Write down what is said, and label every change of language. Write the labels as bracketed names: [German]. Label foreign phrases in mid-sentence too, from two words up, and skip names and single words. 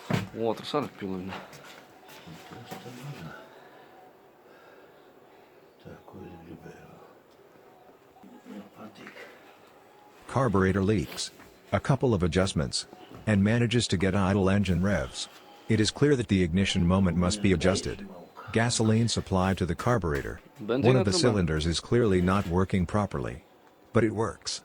[Latvian] Otrs arī pilina. Tas te man. Tā, ko es gribēju. Man patīk. [English] Carburetor leaks. A couple of adjustments. And manages to get idle engine revs. It is clear that the ignition moment must be adjusted. Gasoline supply to the carburetor. One of the cylinders is clearly not working properly. But it works.